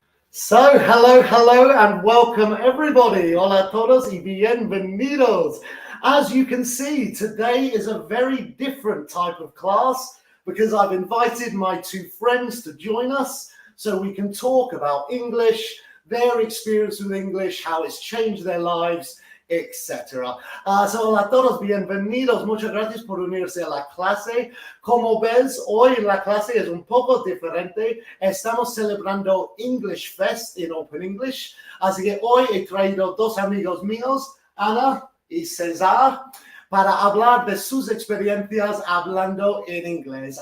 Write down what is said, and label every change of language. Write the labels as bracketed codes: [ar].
[en] So, hello, and welcome everybody. [es] Hola a todos y bienvenidos. [en] As you can see, today is a very different type of class because I've invited my two friends to join us so we can talk about English, their experience with English, how it's changed their lives, etc. So, [es] hola a todos, bienvenidos. Muchas gracias por unirse a la clase. Como ves, hoy la clase es un poco diferente. Estamos celebrando English Fest en Open English. Así que hoy he traído dos amigos míos, Ana y César, para hablar de sus experiencias hablando en inglés.